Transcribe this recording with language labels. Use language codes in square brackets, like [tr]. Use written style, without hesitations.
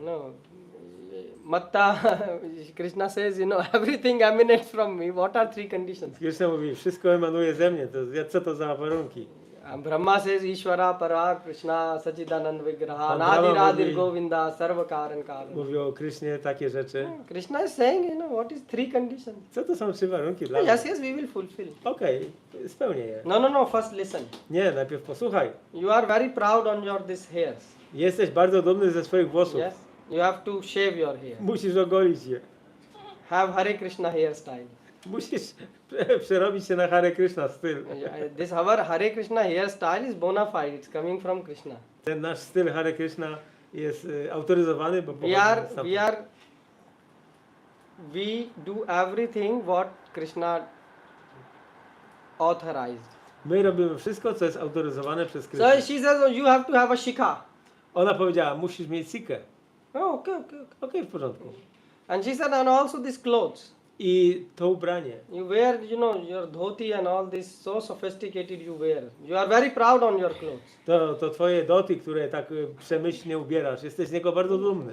[en] No, Matta, Krishna says, everything emanates from me. What are 3 conditions? [pl] Krishna mówi, wszystko emanuje ze mnie, co to za warunki? [en] Brahma says, [sa] Ishvara, Para, Krishna, Sachidanand Vigraha, [pl] Pan Nadi Brahma Radhir mówi- [sa] Govinda, Sarva Karan Karan. [pl] Mówi o Krishnie takie rzeczy. [en] Krishna is saying, what is 3 conditions? [pl] Co to są 3 warunki dla mnie? [en] Yes, we will fulfill. [pl] Okej, spełnię je. [en] No, first listen. [pl] Nie, najpierw posłuchaj. [en] You are very proud on your these hairs. [pl] Jesteś bardzo dumny ze swoich włosów. [en] Yes, you have to shave your hair. [pl] Musisz ogolić je. [en] Have Hare Krishna hairstyle. [pl] Musisz przerobić się na Hare Krishna styl. [en] This our Hare Krishna hairstyle is bona fide. It's coming from Krishna. [pl] Ten nasz styl Hare Krishna jest autoryzowany, bo [en] We [pl] pochodzi stamtąd. [en] we do everything what Krishna authorized. [pl] My robimy wszystko, co jest autoryzowane przez [en] So [pl] Krishna. [en] she says, you have to have a shikha. [pl] Ona powiedziała, musisz mieć sikę. [en] Oh, okay. [pl] Okej, w porządku. [en] And she said, and also these clothes. [pl] I to ubranie. [en] You wear, you know, your dhoti and all this, so sophisticated you wear. You are very proud on your clothes. [pl] To twoje doty, które tak przemyślnie ubierasz. Jesteś z niego bardzo dumny.